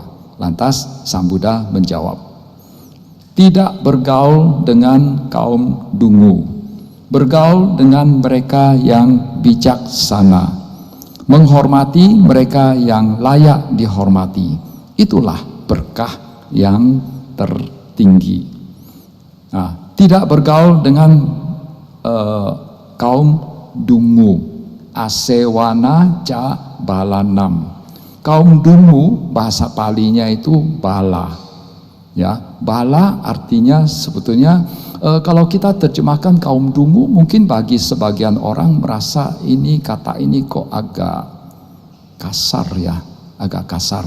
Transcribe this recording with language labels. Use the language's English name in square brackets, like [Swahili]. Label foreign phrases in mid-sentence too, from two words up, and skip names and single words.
[Indonesian] Lantas Sang Buddha menjawab, tidak bergaul dengan kaum dungu, bergaul dengan mereka yang bijaksana, menghormati mereka yang layak dihormati. Itulah berkah yang tertinggi. Nah, tidak bergaul dengan kaum dungu, [Pali] asewana ca balanam. [Indonesian] Kaum dungu bahasa palinya itu bala. Ya, bala artinya sebetulnya kalau kita terjemahkan kaum dungu, mungkin bagi sebagian orang merasa kata ini kok agak kasar ya, agak kasar.